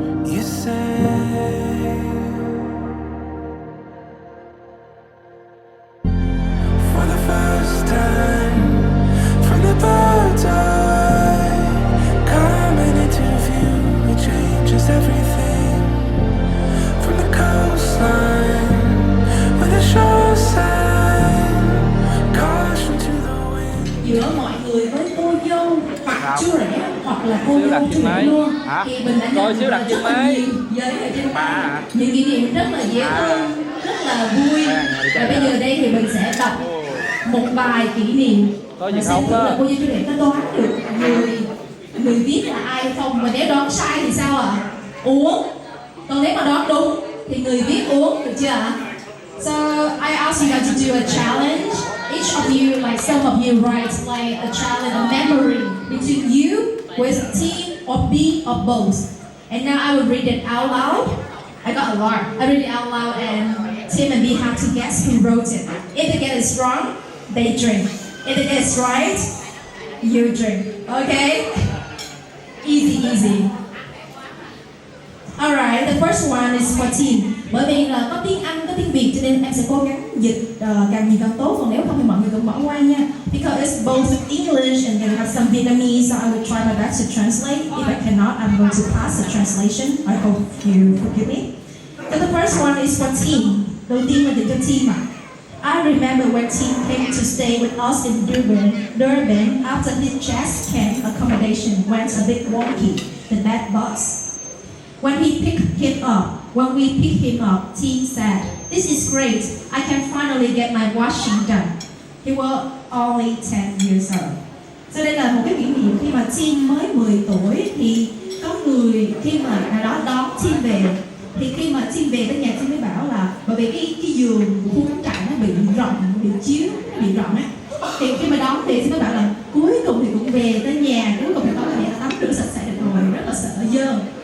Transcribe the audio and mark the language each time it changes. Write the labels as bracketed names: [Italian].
[English] You say, for the first time, from the bird's eye, coming into view, it changes everything. From the coastline, with a sure sign, caution to the wind. [Vietnamese] Giữa mọi người với cô dâu hoặc chú rể hoặc là cô dâu chú rể luôn thì mình đã nhận được rất là nhiều giấy ở trên tay, những kỷ niệm rất là dễ thương, rất là vui. Và bây giờ đây thì mình sẽ đọc một bài kỷ niệm và xem thử là cô dâu chú rể có đoán được người viết là ai hay không, và nếu đoán sai thì sao ạ? Uống. Còn nếu mà đoán đúng thì người viết uống, được chưa ạ? [English] So I ask you guys to do a challenge. Each of you, like some of you, write like a challenge, a memory between you with team or B or both. And now I will read it out loud. I got a lot. I read it out loud, and Tim and B have to guess who wrote it. If they get it wrong, they drink. If they get it right, you drink. Okay? Easy, easy. Alright, the first one is for Tim. [Vietnamese] Bởi vì là có tiếng Anh, có tiếng Việt cho nên em sẽ cố gắng dịch càng nhiều càng tốt, còn nếu không thì mọi người cũng bỏ qua nha. [English] Because it's both English and then have some Vietnamese, so I will try my best to translate. If I cannot, I'm going to pass the translation. I hope you forgive me. So the first one is for Tim. [Vietnamese] Đầu tiên là dành cho Tim ạ. [English] I remember when Tim came to stay with us in Durban after his chest camp accommodation went a bit wonky, the bad bus. When we picked him up, Tim said, "This is great. I can finally get my washing done." He was only 10 years old. [Vietnamese] So đây là một cái kỷ niệm khi mà Tim mới 10 tuổi thì có người khi mà nào đó đón Tim về, thì khi mà Tim về tới nhà Tim mới bảo là bởi vì cái giường của khu cắm trại nó bị rộng, bị chiếu, nó bị rộng á. Thì khi mà đón về Tim mới bảo là cuối cùng thì cũng về tới nhà, cuối cùng thì có thể tắm rửa sạch sẽ được rồi, rất là sợ dơ.